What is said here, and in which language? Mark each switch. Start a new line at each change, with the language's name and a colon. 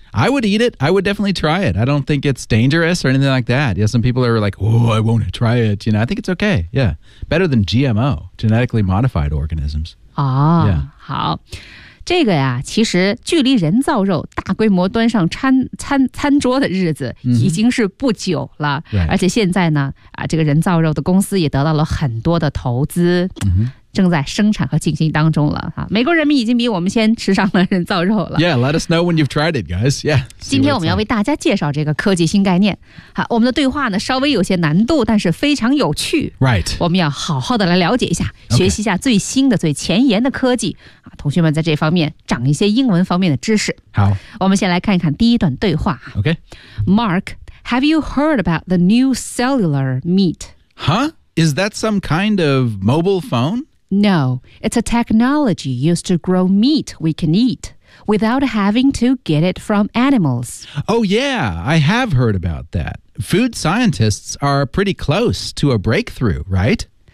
English: I would eat it I would definitely try it I don't think it's dangerous or anything like that yeah some people are like oh I won't try it you know I think it's okay yeah better than GMO genetically modified organisms
Chinese: 好这个呀其实距离人造肉大规模端上 餐桌的日子已经是不久了、 mm-hmm. 而且现在呢、这个人造肉的公司也得到了很多的投资、 mm-hmm. 正在生产和进行当中了、美国人民已经比我们先吃上了人造肉了
English: Yeah, let us know when you've tried it, guys Yeah,
Chinese: 今天我们要为大家介绍这个科技新概念好我们的对话呢稍微有些难度但是非常有趣
English: Right
Chinese: 我们要好好的来了解一下、
English: okay.
Chinese: 学习一下最新的最前沿的科技同学们在这方面长一些英文方面的知识。好，我们先来看一看第一段对话。
English: OK, Mark, have you heard about the new cellular meat? Huh? Is that some kind of mobile phone? No, it's a technology used to grow meat we can eat without having to get it from animals. Oh yeah, I have heard about that. food scientists are pretty close to a breakthrough, right?